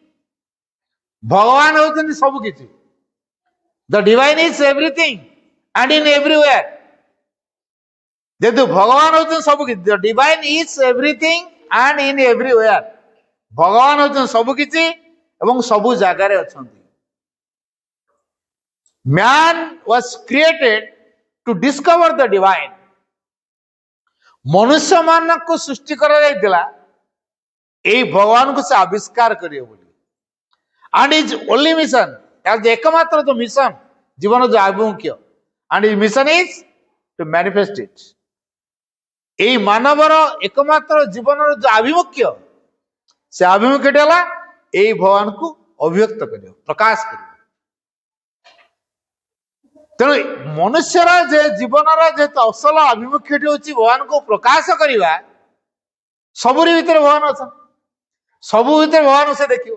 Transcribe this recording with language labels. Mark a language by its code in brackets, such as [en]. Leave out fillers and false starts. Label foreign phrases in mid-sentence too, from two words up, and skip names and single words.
[or] ଭଗବାନ ହଉଛନ୍ତି ସବୁ କିଛି। [en] the divine is everything and in everywhere. [or] ଯେହେତୁ ଭଗବାନ ହଉଛନ୍ତି ସବୁ କିଛି, [en] the divine is everything and in everywhere. [or] ଭଗବାନ ହଉଛନ୍ତି ସବୁ କିଛି ଏବଂ ସବୁ ଜାଗାରେ ଅଛନ୍ତି। [en] Man was created to discover the divine. [or] ମନୁଷ୍ୟ ମାନଙ୍କୁ ସୃଷ୍ଟି କରାଯାଇଥିଲା ଏଇ ଭଗବାନଙ୍କୁ ସେ ଆବିଷ୍କାର କରିବ ବୋଲି। [en] And his only mission, [or] ଏକମାତ୍ର ଯୋଉ ମିଶନ, ଜୀବନ ଯୋଉ ଆଭିମୁଖ୍ୟ, [en] and his mission is to manifest it. [or] ଏଇ ମାନବର ଏକମାତ୍ର ଜୀବନର ଯୋଉ ଆଭିମୁଖ୍ୟ, ସେ ଆଭିମୁଖ୍ୟଟି ହେଲା ଏଇ ଭଗବାନକୁ ଅଭିବ୍ୟକ୍ତ କରିବ, ପ୍ରକାଶ କରିବ। ତେଣୁ ମନୁଷ୍ୟର ଯେ ଜୀବନର ଯେହେତୁ ଅସଲ ଆଭିମୁଖ୍ୟଟି ହଉଛି ଭଗବାନଙ୍କୁ ପ୍ରକାଶ କରିବା, ସବୁରି ଭିତରେ ଭଗବାନ ଅଛନ୍ତି, ସବୁ ଭିତରେ ଭଗବାନ ସେ ଦେଖିବ।